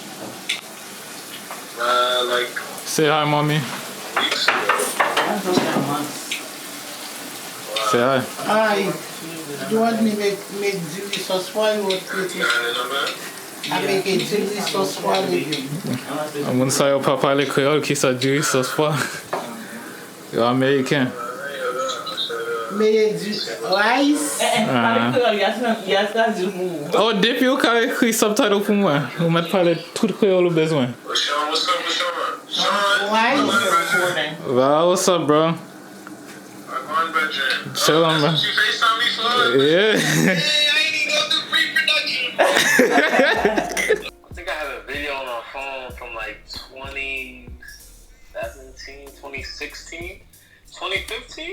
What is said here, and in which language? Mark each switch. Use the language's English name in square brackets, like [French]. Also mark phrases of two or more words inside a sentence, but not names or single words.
[English] Like Say hi, mommy. weeks ago. I haven't talked to her in months. Say hi. Hi. Do you want me to make chili sauce for you or You got a number? I make a chili sauce for you. [Haitian Creole] Moun sa yo pa pale kreol ki sa diri sos fwa. Yo Ameriken. [English] Make rice. [Haitian Creole] Oh, depi yo ka ekri subtitle pou mwen. Ou met pale tout kreol ou bezwen. [English] Shawn, what's up with Shawn? Rice. Well, what's up, bro? I'm on bedroom. Chill on, bro. She FaceTime me for? Yeah. Hey, I ain't even go through pre-production. I think I have a video on my phone from like 2017, 2016, 2015.